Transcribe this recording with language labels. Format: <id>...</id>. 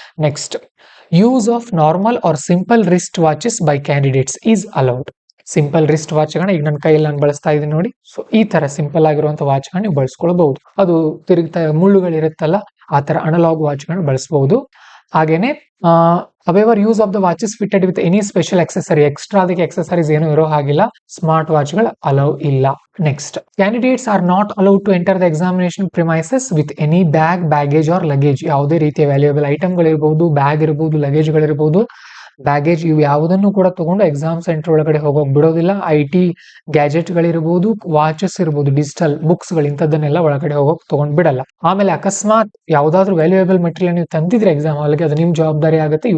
<en>Next, use of normal or simple wrist watches by candidates is allowed.</en> <kn>Simple wrist watch ಗಳನ್ನ ಈಗ ನನ್ನ ಕೈಯಲ್ಲಿ ನಾನು ಬಳಸ್ತಾ ಇದ್ದೀನಿ ನೋಡಿ. ಸೊ ಈ ತರ ಸಿಂಪಲ್ ಆಗಿರುವಂತ ವಾಚ್ ಗಳನ್ನ ನೀವು ಬಳಸ್ಕೊಳ್ಬಹುದು. ಅದು ತಿರುಗ್ತಾ ಮುಳ್ಳುಗಳಿರುತ್ತಲ್ಲ, ಆ ತರ ಅನಲಾಗ್ ವಾಚ್ ಗಳನ್ನ ಬಳಸಬಹುದು. ಹಾಗೇನೆ</kn> <en>However, use of the watch is fitted with any special accessory.</en> <kn>Extra ಅದಕ್ಕೆ accessories ಏನು ಇರೋ ಹಾಗಿಲ್ಲ. ಸ್ಮಾರ್ಟ್ ವಾಚ್ ಗಳು ಅಲೌ ಇಲ್ಲ.</kn> <en>Next, candidates are not allowed to enter the examination premises with any bag, baggage or luggage.</en> <kn>ಯಾವುದೇ ರೀತಿಯ valuable ಐಟಮ್ಗಳಿರ್ಬಹುದು, bag ಇರಬಹುದು, luggage ಗಳಿರಬಹುದು, baggage ಇವು ಯಾವುದನ್ನು ಕೂಡ ತಗೊಂಡು ಎಕ್ಸಾಮ್ ಸೆಂಟರ್ ಒಳಗಡೆ ಹೋಗೋಕ್ ಬಿಡೋದಿಲ್ಲ. IT ಗ್ಯಾಜೆಟ್ ಗಳಿರಬಹುದು, ವಾಚಸ್ ಇರಬಹುದು, ಡಿಜಿಟಲ್ ಬುಕ್ಸ್ ಗಳು ಇಂಥದ್ದನ್ನೆಲ್ಲ ಒಳಗಡೆ ಹೋಗೋಕ್ ತಗೊಂಡ್ ಬಿಡಲ್ಲ. ಆಮೇಲೆ ಅಕಸ್ಮಾತ್ ಯಾವ್ದಾದ್ರು ವ್ಯಾಲ್ಯೂಯಬಲ್ ಮೆಟೀರಿಯಲ್ ನೀವು ತಂದಿದ್ರೆ ಎಕ್ಸಾಮ್ ಹಾಲ್ಗೆ, ಅದು ನಿಮ್ ಜವಾಬ್ದಾರಿ ಆಗುತ್ತೆ.</kn>